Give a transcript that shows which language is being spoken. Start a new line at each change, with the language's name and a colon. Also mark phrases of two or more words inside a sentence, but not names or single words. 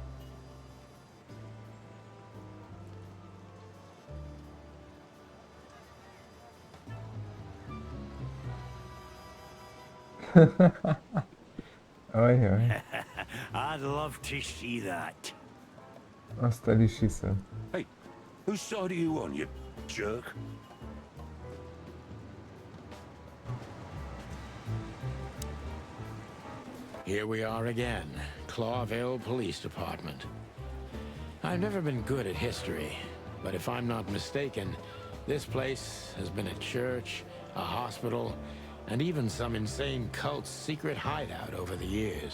Hungarian: Ajaj,
English: I'd love to see that.
Hungarian: azt el is hiszem.
English: Hey, whose side are you on, you jerk? Here we are again, Clawville Police Department. I've never been good at history, but if I'm not mistaken, this place has been a church, a hospital, and even some insane cult's secret hideout over the years.